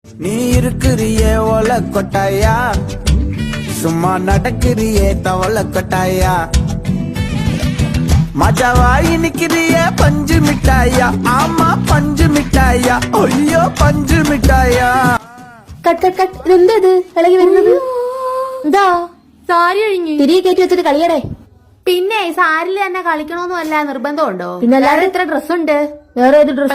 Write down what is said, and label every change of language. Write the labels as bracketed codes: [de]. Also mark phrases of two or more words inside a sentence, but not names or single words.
[ta] நீ இருக்கிறியே ஒல கொட்டாயா, சும்மா நடக்கிறியே தவள கொட்டாயா, மஜாவாயி நிக்கிறியே பஞ்சு மிட்டாயா, ஆமா பஞ்சு மிட்டாயா, ஐயோ பஞ்சு மிட்டாயா. [en] Cut cut cut. [ml] ഇതെന്തത് ഇളകി വരുന്നത്? എന്താ സാരി അഴിഞ്ഞു തിരികെ കയറ്റി വെച്ചിട്ട് കളിയടേ. പിന്നെ സാരിൽ തന്നെ കളിക്കണമെന്നും അല്ല നിർബന്ധമുണ്ടോ? പിന്നെ അല്ലാതെ ഇത്ര ഡ്രസ്സുണ്ട്, വേറെ ഏത് ഡ്രസ്